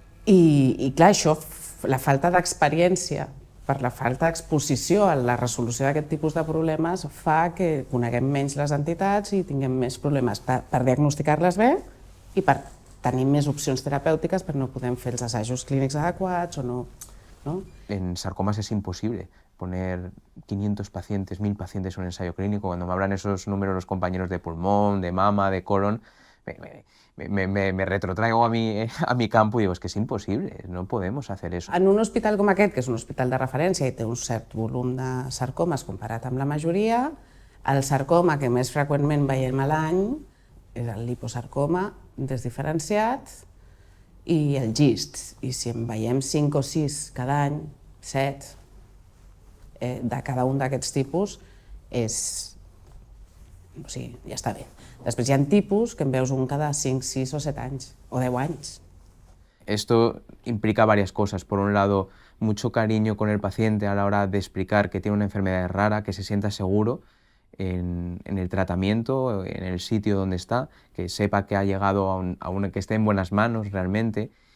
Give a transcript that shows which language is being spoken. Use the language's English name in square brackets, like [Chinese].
[Catalan] I clar, això, la falta d'experiència per la falta d'exposició a la resolució d'aquest tipus de problemes fa que coneguem menys les entitats i tinguem més problemes per diagnosticar-les bé i per tenir més opcions terapèutiques, però no podem fer els assajos clínics adequats o no. [Spanish] En sarcomas es imposible poner 500 pacientes, 1000 pacientes en un ensayo clínico. Cuando me hablan esos números los compañeros de pulmón, de mama, de colon, me retrotraigo a mi campo y digo, es que es imposible, no podemos hacer eso. [Catalan] En un hospital com aquest, que és un hospital de referència i té un cert volum de sarcomes comparat amb la majoria, el sarcoma que més freqüentment veiem a l'any és el liposarcoma desdiferenciat i el gist. I si en veiem 5 o 6 cada any, 7, de cada un d'aquests tipus, ja està bé. Després hi ha tipus que en veus un cada 5, 6 o 7 anys, o 10 anys. [Spanish] Esto implica varias cosas. Por un lado, mucho cariño con el paciente a la hora de explicar que tiene una enfermedad rara, que se sienta seguro en el tratamiento, en el sitio donde está, que sepa que ha llegado que esté en buenas manos realmente.